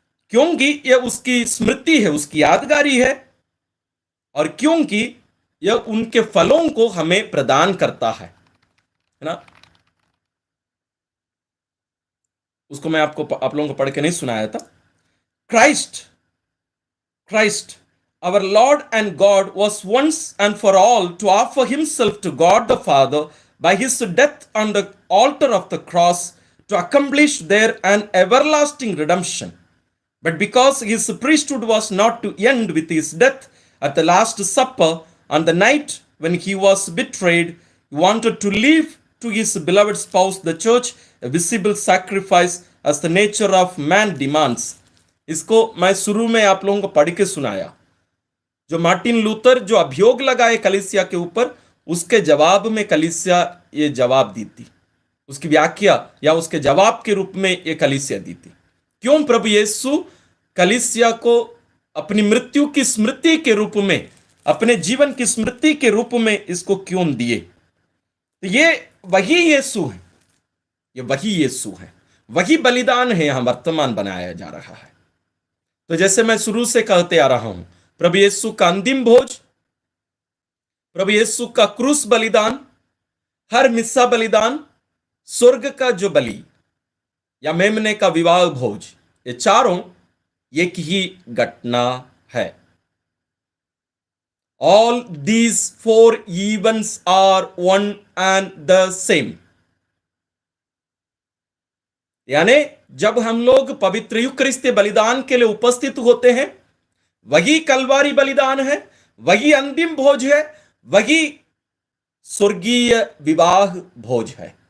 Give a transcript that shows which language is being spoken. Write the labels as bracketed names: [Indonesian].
[Hindi] क्योंकि यह उसकी स्मृति है, उसकी यादगारी है, और क्योंकि यह उनके फलों को हमें प्रदान करता है ना। उसको मैं आप लोगों को पढ़ के नहीं सुनाया था। [English] Christ, our Lord and God, was once and for all to offer himself to God the Father by his death on the altar of the cross to accomplish there an everlasting redemption. But because his priesthood was not to end with his death, at the Last Supper, on the night when he was betrayed, he wanted to leave to his beloved spouse, the church, a visible sacrifice as the nature of man demands. [Hindi] इसको मैं शुरू में आप लोगों को पढ़ के सुनाया। जो मार्टिन लूथर जो अभियोग लगाए कलीसिया के ऊपर, उसके जवाब में कलीसिया ये जवाब दी थी, उसकी व्याख्या या उसके जवाब के रूप में ये कलीसिया दी थी। क्यों प्रभु यीशु कलीसिया को अपनी मृत्यु की स्मृति के रूप में, अपने जीवन की स्मृति के रूप में इसको क्यों दिए? तो ये वही यीशु है, ये वही यीशु है, वही बलिदान है, यहां वर्तमान बनाया जा रहा है। तो जैसे मैं शुरू से कहते आ रहा हूं, प्रभु यीशु का अंतिम भोज, प्रभु यीशु का क्रूस बलिदान, हर मिस्सा बलिदान, स्वर्ग का जो बलि या मेमने का विवाह भोज, ये चारों एक ही घटना है। [English] All these four events are one and the same. [Hindi] यानी जब हम लोग पवित्र यूकरिस्ती बलिदान के लिए उपस्थित होते हैं, वही कलवारी बलिदान है, वही अंतिम भोज है, वही स्वर्गीय विवाह भोज है।